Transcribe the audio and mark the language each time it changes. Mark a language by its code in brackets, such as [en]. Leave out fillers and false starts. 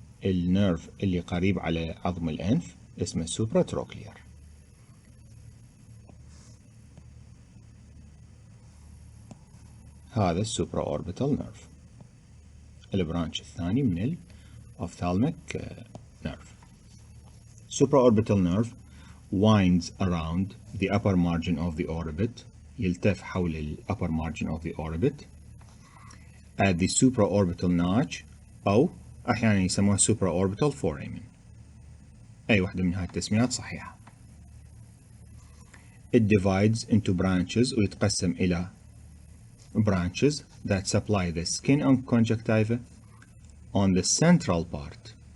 [ar] النيرف اللي قريب على عظم الأنف اسمه supratrochlear. هذا supraorbital nerve، البرانش الثاني من ال ophthalmic nerve. [en] Supraorbital nerve winds around the upper margin of the orbit، [ar] يلتف حول ال [en] upper margin of the orbit at the supraorbital notch، [ar] أو أحيانا يسموها [en] supraorbital foramen. [ar] أي واحدة من هذه التسميات صحيحة. [en] It divides into branches، [ar] ويتقسم إلى [en] branches that supply the skin and conjunctiva on the central part.